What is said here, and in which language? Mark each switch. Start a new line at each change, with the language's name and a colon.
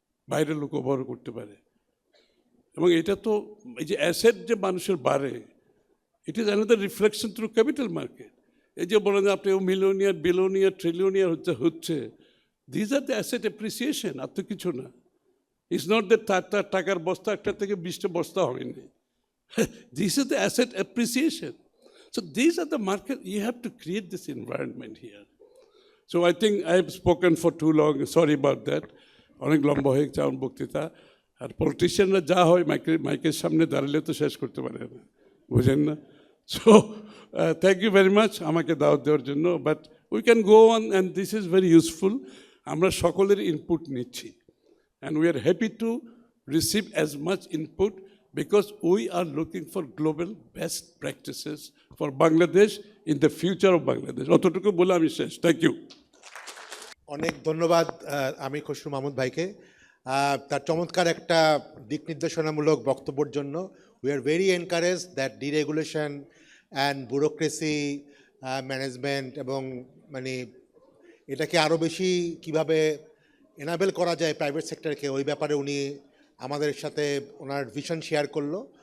Bangla: বাইরের লোক ব্যবহার করতে পারে। এবং এটা তো এই যে অ্যাসেট যে মানুষের বাড়ে,
English: It is another reflection through capital market.
Bangla: এই যে বলেন আপনি মিলিয়নিয়ার বিলিয়নিয়ার ট্রিলিয়নিয়ার হচ্ছে
English: these are the asset appreciation,
Bangla: আর তো কিছু না।
English: it's not that
Bangla: তার টাকার বস্তা একটা থেকে 20টা বস্তা হয়নি।
English: This is the asset appreciation. So these are the market, you have to create this environment here. So I think I have spoken for too long, sorry about that.
Bangla: অনেক লম্বা হয়ে গেছে আমার বক্তৃতা। আর পলিটিশিয়ানরা যা হয় মাইকের সামনে দাঁড়ালে তো শেষ করতে পারে না, বুঝেন না?
English: so thank you very much
Bangla: আমাকে দাওয়াত দেওয়ার জন্য,
English: But we can go on and this is very useful.
Bangla: আমরা সকলের ইনপুট নিচ্ছি
English: and we are happy to receive as much input because we are looking for global best practices for Bangladesh in the future of Bangladesh.
Bangla: অতটুকু বলে আমি শেষ। Thank you. অনেক ধন্যবাদ আমির খসরু মাহমুদ ভাইকে তার চমৎকার একটা দিক নির্দেশনামূলক বক্তব্যের জন্য।
English: we are very encourage that deregulation and bureaucracy management
Bangla: এবং মানে এটাকে আরও বেশি কিভাবে এনাবেল করা যায় প্রাইভেট সেক্টরকে, ওই ব্যাপারে উনি আমাদের সাথে ওনার ভিশন শেয়ার করলো।